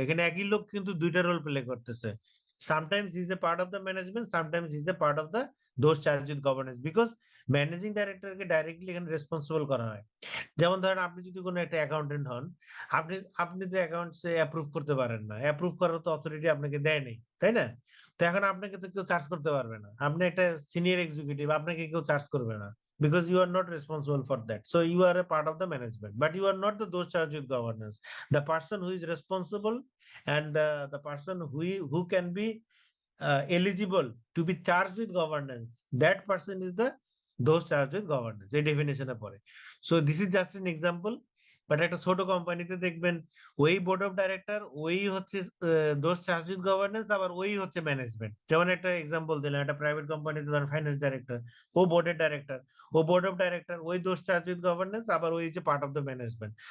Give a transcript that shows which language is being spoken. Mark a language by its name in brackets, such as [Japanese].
[Bangla] এখানে একই লোক কিন্তু দুইটা রোল প্লে করতেছে। [English] sometimes is a part of the management, sometimes is a part of the those charge with governance, because [Bangla] managing ডাইরেক্টরকে directly এখানে রেসপন্সিবল করা হয়। যেমন ধরেন আপনি যদি কোনো একটা অ্যাকাউন্টেন্ট হন, আপনি আপনি তো অ্যাকাউন্টস অ্যাপ্রুভ করতে পারেন না, অ্যাপ্রুভ করার তো অথরিটি আপনাকে দেয়নি, তাই না? তো এখন আপনাকে তো কেউ চার্জ করতে পারবে না, আপনি একটা সিনিয়র এক্সিকিউটিভ, আপনাকে কেউ চার্জ করবে না, [English] because you are not responsible for that, so you are a part of the management, but you are not the those charged with governance. The person who is responsible and the person who can be eligible to be charged with governance, that person is the those charged with governance, [Bangla] এই ডেফিনেশনে পড়ে। [English] So this is just an example, [Bangla] but একটা ছোট কোম্পানিতে দেখবেন ওই board of director, ওই হচ্ছে দোষ চার্জ উইথ গভর্নেন্স, আবার ওই হচ্ছে ম্যানেজমেন্ট। যেমন একটা এক্সাম্পল দিলাম, একটা প্রাইভেট কোম্পানিতে ধরেন ফাইন্যান্স ডাইরেক্টর, ও বোর্ডের director, O board of director, ওই দোষ চার্জ উইথ গভর্নেন্স, আবার ওই হচ্ছে পার্ট অফ দ্য ম্যানেজমেন্ট।